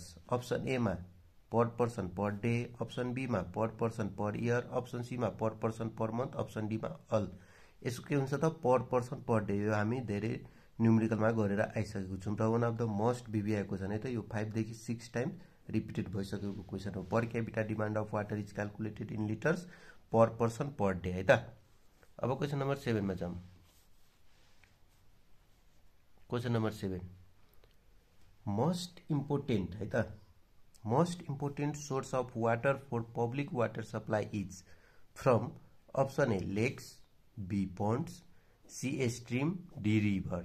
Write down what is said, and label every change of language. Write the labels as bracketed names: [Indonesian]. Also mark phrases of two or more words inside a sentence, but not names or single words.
[English] option A मा per person per day, option B मा per person per year, option C मा per person per month, option D मा all। [Nepali] यसको के हुन्छ त? [English] per person per day. [Nepali] यो हामी धेरै न्युमेरिकलमा गरेर आइसकेको छौँ र [English] one of the most VVI question [Nepali] है त। यो 5 देखि 6 [English] time repeated [Nepali] भइसकेको क्वेसन हो। [English] per capita demand of water is calculated in liters per person per day [Nepali] है त। अब [English] question number [Nepali] 7 मा जाउँ। [English] question number 7 most important [Nepali] है त। [English] most important source of water for public water supply is from option A lakes, B ponds, C a stream, D river.